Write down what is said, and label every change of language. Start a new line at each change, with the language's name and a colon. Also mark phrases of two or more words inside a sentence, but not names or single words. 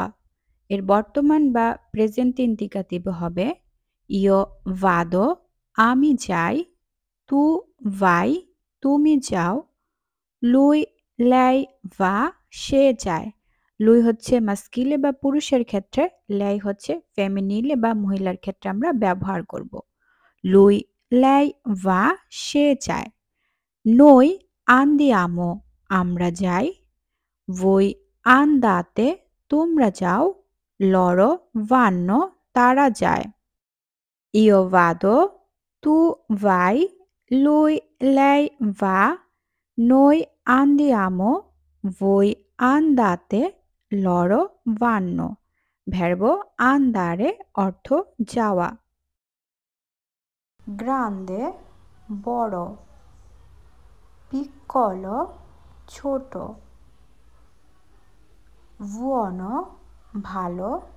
Bangla: এর বর্তমান বা প্রেজেন্ট ইন্ডিকেটিভ হবে
Italian: io vado,
Bangla: আমি যাই,
Italian: tu vai,
Bangla: তুমি যাও,
Italian: lui lei va,
Bangla: সে যায়। লুই হচ্ছে মাস্কিলে বা পুরুষের ক্ষেত্রে, লাই হচ্ছে ফেমিনিলে বা মহিলার ক্ষেত্রে আমরা ব্যবহার করব।
Italian: lui lei va,
Bangla: সে যায়।
Italian: noi andiamo,
Bangla: আমরা যাই।
Italian: voi andate,
Bangla: তোমরা যাও।
Italian: loro vanno,
Bangla: তারা যায়।
Italian: io vado, tu vai, lui lei va, noi andiamo, voi andate, loro vanno।
Bangla: ভার্ব andare অর্থ যাওয়া। গ্রান্দে বড়, পিccolo ছোট, বুono ভালো,